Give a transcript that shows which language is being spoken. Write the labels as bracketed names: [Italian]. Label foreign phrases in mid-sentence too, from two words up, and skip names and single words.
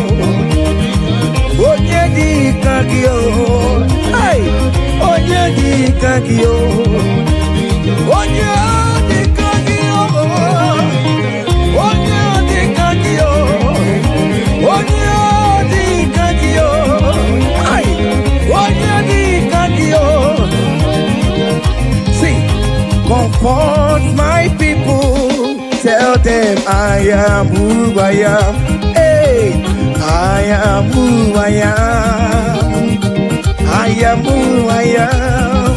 [Igbo] onye dika kio ay onye dika kio onye dika kio onye dika kio onye dika kio ay onye dika kio. [English] See, comfort my people, tell them I am who I am. Hey, I am who I am. I am who I am.